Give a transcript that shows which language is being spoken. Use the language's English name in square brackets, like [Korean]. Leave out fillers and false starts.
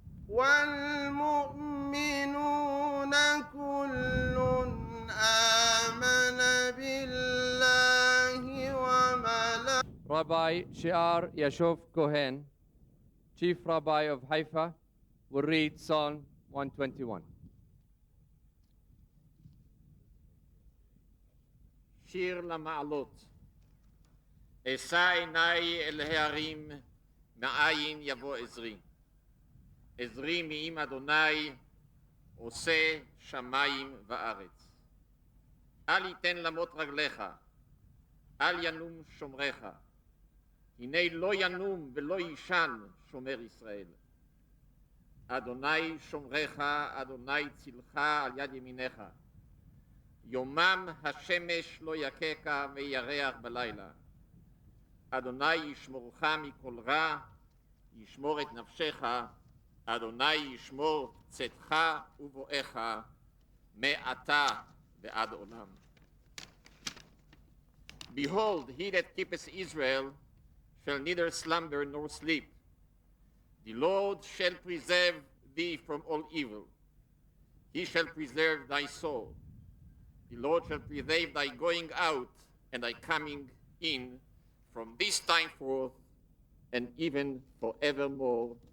[Arabic] والمؤمنون كل آمن بالله وملائكته. [English] Rabbi Shiar Yashov Cohen, Chief Rabbi of Haifa, will read Psalm 121. [Hebrew] שיר למעלות. אשא עיניי אל ההרים, מאין יבוא עזרי. עזרי מעם אדוני, עושה שמיים וארץ. אל יתן למות רגליך, אל ינום שומרך. הנה לא ינום ולא יישן שומר ישראל. אדוני שומרך, אדוני צילך על יד ימינך. יומם השמש לא יככה וירח בלילה. אדוני ישמורך מכל רע, ישמור את נפשך. אדוני ישמור צאתך ובואך מעתה ועד עולם. [English] Behold, he that keepeth Israel shall neither slumber nor sleep. The Lord shall preserve thee from all evil. He shall preserve thy soul. The Lord shall preserve thy going out and thy coming in from this time forth and even forevermore.